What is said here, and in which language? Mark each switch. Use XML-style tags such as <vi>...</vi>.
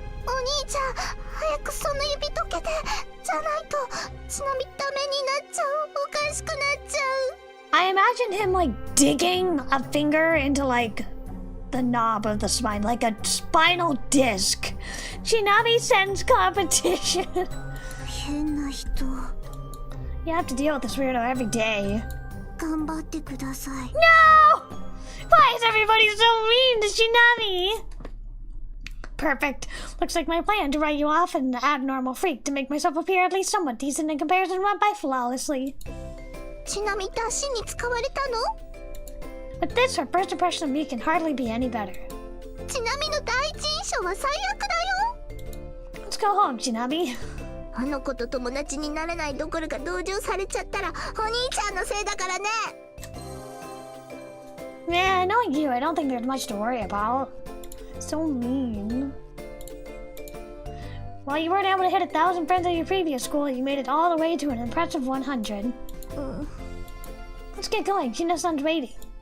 <ja>お兄ちゃん、早くその指溶けて。じゃないと、ちなみダメになっちゃう。おかしくなっちゃう。</ja> <en>I imagined him, like, digging a finger into, like, the knob of the spine, like a spinal disc. Chinami sends competition.</en> <ja>変な人。</ja> <en>You have to deal with this weirdo every day.</en> <ja>頑張ってください。</ja> <en>No! Why is everybody so mean to Chinami? Perfect. Looks like my plan to write you off an abnormal freak to make myself appear at least somewhat decent in comparison went by flawlessly.</en> <ja>ちなみって足に使われたの?</ja> <en>With this, her first impression of me can hardly be any better.</en> <ja>ちなみの第一印象は最悪だよ。</ja> <en>Let's go home, Chinami.</en> <ja>あの子と友達になれないどころか同情されちゃったらお兄ちゃんのせいだからね。</ja> <en>Yeah, knowing you, I don't think there's much to worry about. So mean. While you weren't able to hit 1,000 friends at your previous school, you made it all the way to an impressive 100. Let's get going. Chino-san's waiting.</en>